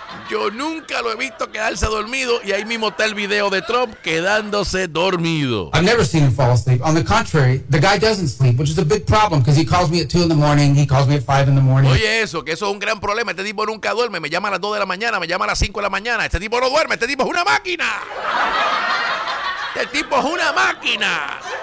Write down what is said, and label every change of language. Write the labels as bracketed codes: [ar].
[es] Yo nunca lo he visto quedarse dormido, y ahí mismo está el video de Trump quedándose dormido. [en] I've never seen him fall asleep. On the contrary, the guy doesn't sleep, which is a big problem because he calls me at 2 in the morning, he calls me at 5 in the morning. [es] Oye eso, que eso es un gran problema. Este tipo nunca duerme, me llama a las 2 de la mañana, me llama a las 5 de la mañana. Este tipo no duerme, este tipo es una máquina. Este tipo es una máquina.